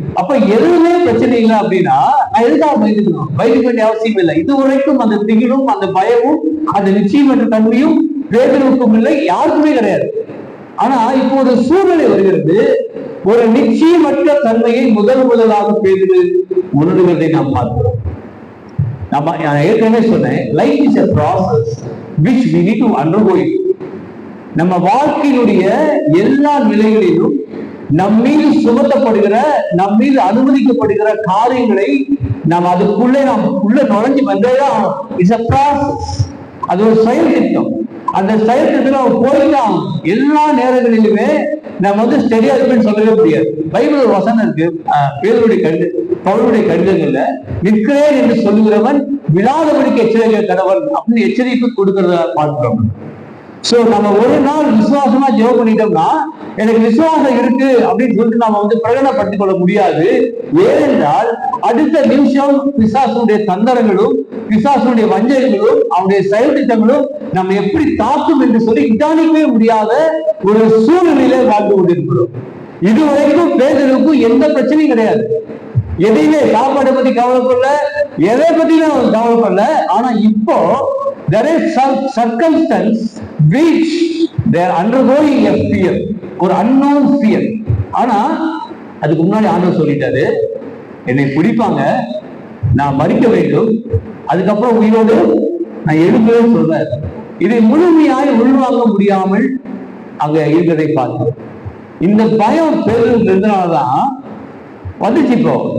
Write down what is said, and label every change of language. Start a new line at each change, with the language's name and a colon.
Tamil: அப்ப எதுவுமே பிரச்சனை இல்லை அப்படின்னா நான் எதுக்காக பயந்துக்கணும்? பயந்துக்க வேண்டிய அவசியம் இல்லை. இது வரைக்கும் அந்த திகிலும் அந்த பயமும் அந்த நிச்சயமற்ற தன்மையும் பேதுருவுக்கும் இல்லை, யாருக்குமே கிடையாது. ஆனா இப்போ ஒரு சூழ்நிலை வருகிறது, ஒரு நிச்சயமற்ற தன்மையை முதலாக பேதுரு உணர்கிறதை நாம் பார்க்கிறோம். நான் ஏற்கனவே சொன்னேன்,
English: Life is a process which we need to undergo it.
Tamil: நம்ம வாழ்க்கையினுடைய எல்லா நிலைகளிலும் நம் மீது சுமத்தப்படுகிற, நம் மீது அனுமதிக்கப்படுகிற காரியங்களை நாம் அதுக்குள்ளே உள்ள நுழைஞ்சு வந்தேதான் ஆகும்.
English: It's a process.
Tamil: அது ஒரு செயல் திட்டம். அந்த செயல் திட்டத்துல அவன் போய்தான் எல்லா நேரங்களிலுமே நம்ம ஸ்டெடியா இருப்பேன்னு சொல்லவே முடியாது. பைபிள் ஒரு வசனம் இருக்கு, பவுலுடைய கடிதங்கள்ல, நிற்கிறேன் என்று சொல்லுகிறவன் விழாதபடிக்கு எச்சரிக்கை கடவன் அப்படின்னு எச்சரிப்பு கொடுக்கறத பார்க்கிறோம். சோ நம்ம ஒரு நாள் விசுவாசமா ஜெபம் பண்ணிட்டோம்னா எனக்கு விசுவாசம் இருக்கு அப்படின்னு சொல்லிட்டு நாம பிரகடனப்படுத்திக் கொள்ள முடியாது. ஏனென்றால் அடுத்த நிமிஷம் பிசாசுடைய தந்திரங்களும் பிசாசுடைய வஞ்சகங்களும் அவனுடைய செயல் திட்டங்களும் நம்ம எப்படி தாக்கும் என்று சொல்லி நிதானிக்கவே முடியாத ஒரு சூழ்நிலையில வாழ்ந்து கொண்டிருக்கிறோம். இதுவரைக்கும் பேதலுக்கும் எந்த பிரச்சனையும் கிடையாது. எதையுமே சாப்பாடை பத்தி கவலைப்படல, எதை பத்தியும் கவலைப்படல. ஆனா இப்போ
English: there is some circumstance which they are undergoing a fear, ஒரு unknown fear.
Tamil: ஆனா அதுக்கு முன்னாடி ஆண்டவர் சொல்லிட்டாரு, என்னை பிடிப்பாங்க, நான் மறிக்க வேண்டும், அதுக்கப்புறம் உயிரோடு நான் எழுப்பவே சொல்றேன். இதை முழுமையாய் உள்வாங்க முடியாமல் அங்க இருக்கிறதை பார்த்தோம். இந்த பயம் பெருந்தனாலதான் வந்துச்சு இப்போ.